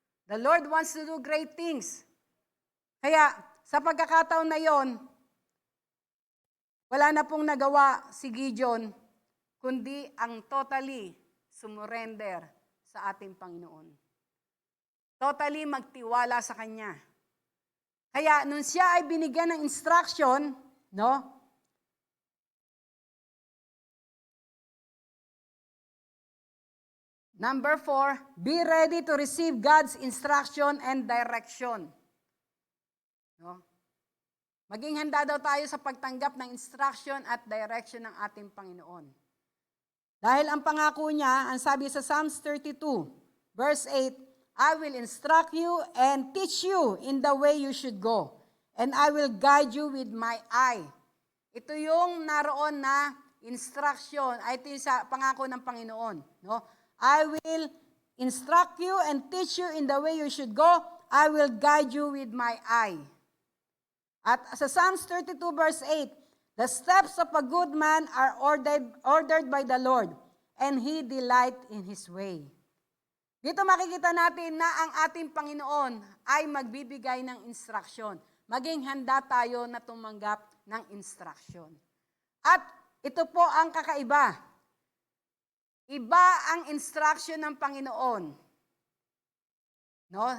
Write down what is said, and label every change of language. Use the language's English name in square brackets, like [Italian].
[English] The Lord wants to do great things. [Filipino] Kaya, sa pagkakataon na yon, wala na pong nagawa si Gideon, kundi ang totally sumurrender sa ating Panginoon. Totally magtiwala sa Kanya. Kaya, nung siya ay binigyan ng instruction, no? [English] Number 4, be ready to receive God's instruction and direction. [Filipino] No? Maging handa daw tayo sa pagtanggap ng instruction at direction ng ating Panginoon. Dahil ang pangako niya, ang sabi sa Psalms 32, verse 8, [English] I will instruct you and teach you in the way you should go, and I will guide you with my eye. [Filipino] Ito yung naroon na instruction, ay ito yung sa pangako ng Panginoon. No? [English] I will instruct you and teach you in the way you should go. I will guide you with my eye. [Filipino] At sa Psalms 32 verse 8, [English] the steps of a good man are ordered by the Lord, and He delight in His way. [Filipino] Dito makikita natin na ang ating Panginoon ay magbibigay ng instruction. Maging handa tayo na tumanggap ng instruction. At ito po ang kakaiba. Iba ang instruction ng Panginoon. No?